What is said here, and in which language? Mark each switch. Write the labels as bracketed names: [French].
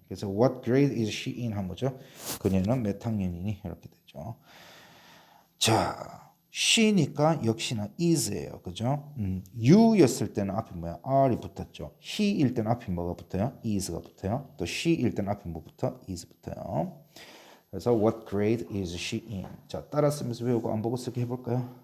[English] 그래서 what grade is she in 한 거죠. [Korean] 그녀는 몇 학년이니? 이렇게 되죠. 자, she니까 역시나 is예요. 그죠? you였을 때는 앞에 뭐야? r이 붙었죠. he일 때는 앞에 뭐가 붙어요? is가 붙어요. 또 she일 때는 앞에 뭐 붙어? is 붙어요. [English] 그래서 what grade is she in? [Korean] 자, 따라 쓰면서 외우고 안 보고 쓰기 해볼까요?